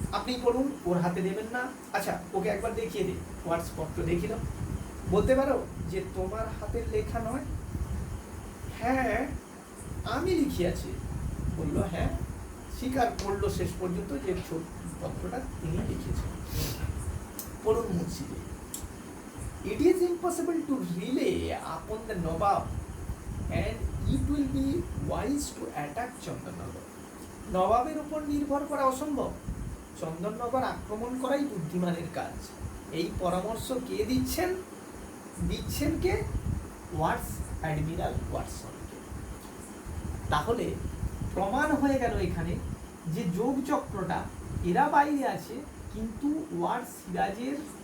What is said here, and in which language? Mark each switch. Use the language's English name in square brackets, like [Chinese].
[Bangla] আপনি পড়ুন, ওর হাতে দেবেন না। আচ্ছা, ওকে একবার দেখিয়ে দিন। ওয়াটস পত্র দেখিল। বলতে পারো যে তোমার হাতের লেখা নয়? হ্যাঁ, আমি লিখিয়াছি। বলল হ্যাঁ, স্বীকার করলো শেষ পর্যন্ত যে পত্রটা তিনি লিখেছেন। পড়ুন মুন্সিজি। [English] It is impossible to rely upon the Nawab and it will be wise to attack Chandannagar. [Bangla] নবাবের উপর নির্ভর করা অসম্ভব, চন্দননগর আক্রমণ করাই বুদ্ধিমানের কাজ। এই পরামর্শ কে দিচ্ছেন? দিচ্ছেন কে? ওয়াটস, অ্যাডমিরাল ওয়াটসনকে। তাহলে প্রমাণ হয়ে গেল এখানে যে যোগচক্রটা এরা বাইরে আছে, কিন্তু ওয়াটস সিরাজের